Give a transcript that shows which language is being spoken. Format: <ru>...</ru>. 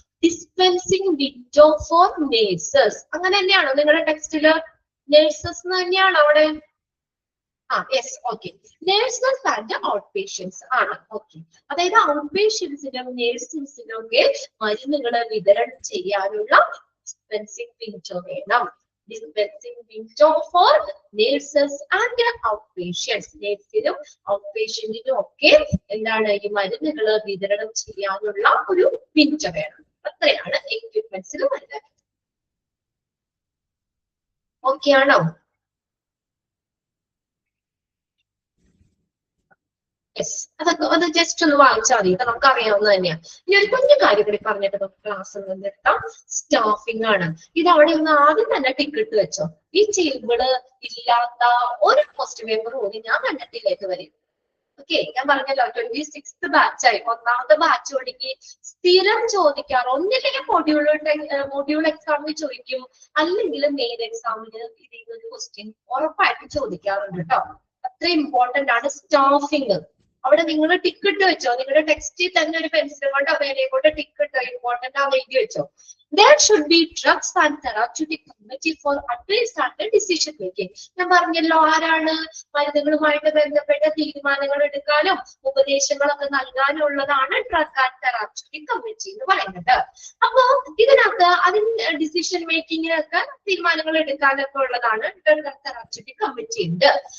<en>dispensing window for nurses</en> <ml>അങ്ങനെ തന്നെയാണോ നിങ്ങളുടെ ടെക്സ്റ്റില്? നഴ്സസ് തന്നെയാണോ അവിടെ? Yes, okay. Nurses and out patients ആണ്. ഓക്കെ, അതായത് ഔട്ട് പേഷ്യൻസിനും നഴ്സസിനും ഒക്കെ മരുന്നുകൾ വിതരണം ചെയ്യാനുള്ള ഡിസ്പെൻസിങ് വിൻഡോ വേണം.</ml> <en>Dispensing window for nurses and outpatients.</en> <ml>നഴ്സിനും out പേഷ്യന്റിനും ഒക്കെ എന്താണ് ഈ മരുന്നുകൾ വിതരണം ചെയ്യാനുള്ള ഒരു വിൻഡോ വേണം. അത്രയാണ് എക്യുപ്മെന്റ്സിൽ വരുന്നത്. ഓക്കെ ആണോ? യെസ്, അതൊക്കെ അത് ജസ്റ്റ് ഒന്ന് വായിച്ചാൽ മതി, നമുക്ക് അറിയാവുന്നത് തന്നെയാണ്. ഇനി ഒരു കുഞ്ഞു കാര്യം കൂടി പറഞ്ഞിട്ട് നമുക്ക് ക്ലാസ് നിർത്താം. സ്റ്റാഫിംഗ് ആണ്. ഇത് അവിടെ ഒന്ന് ആദ്യം തന്നെ ടിക്കറ്റ് വെച്ചോ. ഈ ടേബിള് ഇല്ലാത്ത ഒരു ക്വസ്റ്റ്യൻ പേപ്പർ പോലും ഞാൻ കണ്ടിട്ടില്ലേക്ക് വരും. ഓക്കെ, ഞാൻ പറഞ്ഞല്ലോ 26th ബാച്ചായി, ഒന്നാമത്തെ ബാച്ച് ഒടുക്കി സ്ഥിരം ചോദിക്കാറ് ഒന്നില്ലെങ്കിൽ മൊഡ്യൂൾ എക്സാമിന് ചോദിക്കും, അല്ലെങ്കിൽ മെയിൻ എക്സാമിന് ഇതിൽ ഒരു ക്വസ്റ്റ്യൻ ഉറപ്പായിട്ടും ചോദിക്കാറുണ്ട് കേട്ടോ. അത്ര ഇമ്പോർട്ടന്റ് ആണ് സ്റ്റാഫിംഗ്. അവിടെ നിങ്ങൾ ടിക്കറ്റ് വെച്ചോ, നിങ്ങളുടെ ടെക്സ്റ്റിൽ തന്നെ ഒരു പെൻസിൽ കൊണ്ട് അവരെ കൊണ്ട് ടിക്കറ്റ് ഇമ്പോർട്ടന്റ് ആ എഴുതി വെച്ചോ.</ml> <en>There should be drugs and therapeutic committee for advice and decision making.</en> <ml>ഞാൻ പറഞ്ഞല്ലോ, ആരാണ് മരുന്നുകളുമായിട്ട് ബന്ധപ്പെട്ട തീരുമാനങ്ങൾ എടുക്കാനും ഉപദേശങ്ങളൊക്കെ നൽകാനും ഉള്ളതാണ് ഡ്രഗ് ആൻഡ് തെറാപ്യൂട്ടിക് കമ്മിറ്റി എന്ന് പറയുന്നത്. അപ്പോ ഇതിനകത്ത് അതിന് ഡിസിഷൻ മേക്കിങ്ങിനൊക്കെ തീരുമാനങ്ങൾ എടുക്കാനൊക്കെ ഉള്ളതാണ് ഡ്രഗ് ആൻഡ് തെറാപ്യൂട്ടിക് കമ്മിറ്റി ഉണ്ട്.</ml>